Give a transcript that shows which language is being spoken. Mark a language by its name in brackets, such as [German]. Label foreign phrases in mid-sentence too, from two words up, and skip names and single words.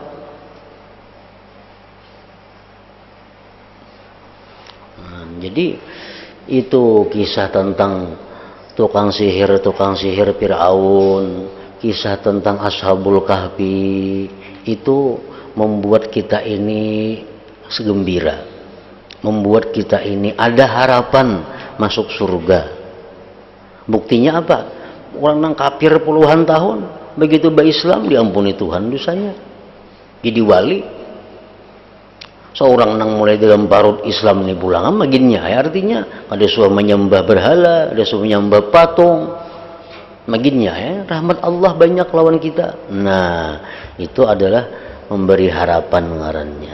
[Indonesian] Jadi itu kisah tentang tukang sihir Fir'aun, kisah tentang Ashabul Kahfi, itu membuat kita ini segembira, membuat kita ini ada harapan masuk surga. Buktinya apa? Orang yang kafir puluhan tahun, begitu berislam diampuni Tuhan dosanya, jadi wali. [Banjar] Seorang nang mulai dalam parut Islam ini pulang maginnya, artinya ada suah menyembah berhala, ada suah menyembah patung, maginnya rahmat Allah banyak lawan kita. [Indonesian] Nah, itu adalah memberi harapan ngarannya.